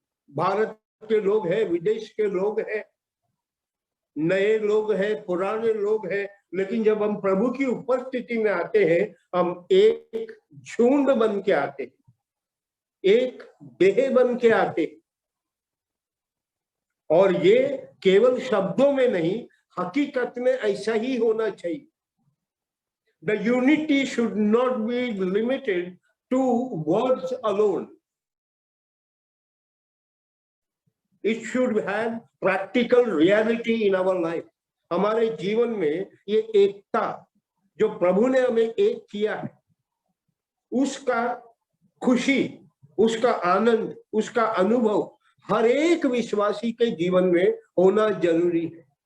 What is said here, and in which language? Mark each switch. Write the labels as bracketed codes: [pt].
[hi] भारत के लोग हैं, विदेश के लोग हैं, नए लोग हैं, पुराने लोग हैं, लेकिन जब हम प्रभु की उपस्थिति में आते हैं, हम एक झुंड बन के आते हैं, एक देह बन के आते हैं। और ये केवल शब्दों में नहीं, हकीकत में ऐसा ही होना चाहिए। [en] The unity should not be limited to words alone. It should have practical reality in our life. [hi] हमारे जीवन में ये एकता जो प्रभु ने हमें एक किया है, उसका खुशी, उसका आनंद, उसका अनुभव हर एक विश्वासी के जीवन में होना जरूरी है।